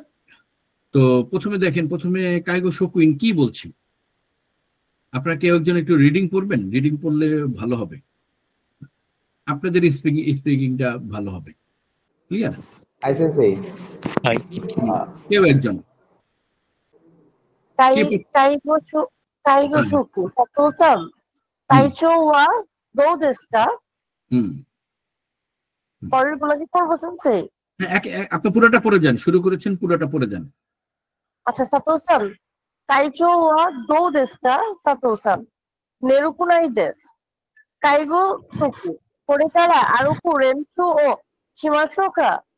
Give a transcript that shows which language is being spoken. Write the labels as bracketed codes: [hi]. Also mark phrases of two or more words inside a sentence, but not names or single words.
[bn] তো প্রথমে দেখেন, প্রথমে [ja] 介護職員 [bn] কি বলছি, আপনারা কেউ একজন একটু রিডিং পড়বেন, রিডিং পড়লে ভালো হবে, আপনাদের স্পিকিংটা ভালো হবে। ক্লিয়ার। [ja] はい、先生. [bn] কেউ একজন কে পড়- [ja] 介護職、佐藤さん、体調は どうですか? হুম [bn] পরের গুলো কি পড়বো সেন্সেই? হ্যাঁ, আপনি পুরোটা পড়ে যান, শুরু করেছেন পুরোটা পড়ে যান। আচ্ছা, [ja] 佐藤さん、体調はどうですか? 佐藤さん、寝るくないです。介護職、これから歩く練習をしましょうか?